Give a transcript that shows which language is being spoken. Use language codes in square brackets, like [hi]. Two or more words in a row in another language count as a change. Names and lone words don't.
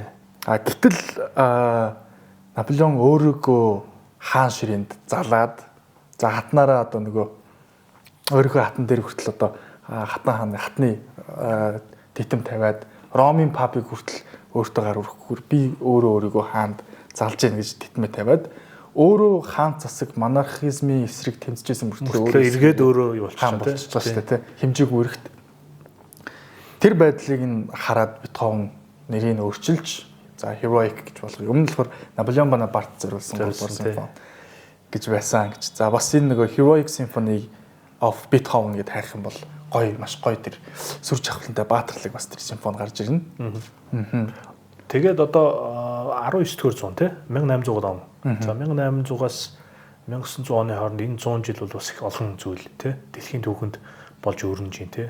[mn] Гэтэл Наполеон өөрийгөө хаан ширээнд залаад за хатнараа одоо нөгөө өөрийнхөө хатан дээр хүртэл одоо хатны титэм тавиад Ромын папыг хүртэл өөртөө гар өргөхөөр би өөрийгөө хаанд залж яах гэж титмээ тавиад өөрөө хаан засаг монархизмын эсрэг тэмцэжсэн мөртлөө эргээд өөрөө юу болчихсон шүү дээ хэмжээгүй өргөт тэр байдлыг нь хараад Бетховен нэрийг өөрчилж за heroic гэж болгоё. Өмнө нь болохоор Наполеон Бонапарт зориулсан симфони гэж байсан гэж. За бас энэ нөгөө [en] heroic symphony of Beethoven [mn] гэдээ хайх юм бол маш гоё тэр сүр жавхлантай баатарлаг бас тэр симфони гарч ирнэ. Тэгээд одоо 19 дэх зуун тий 1800 он. За 1800-аас 1900 оны хооронд энэ 100 жил бол бас их олон зүйл тий дэлхийн түүхэнд болж өрнөж байна тий.